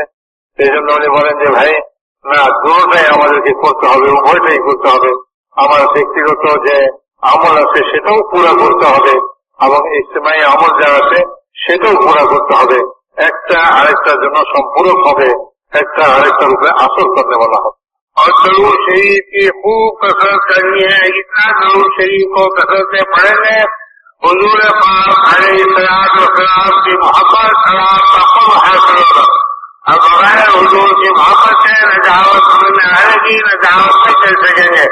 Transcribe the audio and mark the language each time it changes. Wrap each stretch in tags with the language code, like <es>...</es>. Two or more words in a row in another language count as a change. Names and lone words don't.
<bn>এই জন্য উনি বলেন যে ভাই না, দুটোটাই আমাদেরকে করতে হবে, উভয়টাই করতে হবে। আমার ব্যক্তিগত যে আমল আছে সেটাও পুরা করতে হবে, এবং ইজতিমাই আমল যা আছে সেটাও পুরা করতে হবে। একটা আরেকটার জন্য সম্পূরক হবে, একটা আরেকটার উপরে আসর করতে বলা হবে।</bn> <ur>اور درود شریف کی خوب کثرت کرنی ہے، اتنا درود شریف کو کثرت سے پڑھیں گے حضور پاک علیہ الصلوۃ والسلام کی محبت سلام کا قرب حاصل ہوگا۔ اب بغیر حضور کی محبت سے نہ دعوت سمجھ میں آئے گی، نہ دعوت میں چل سکیں گے۔</ur>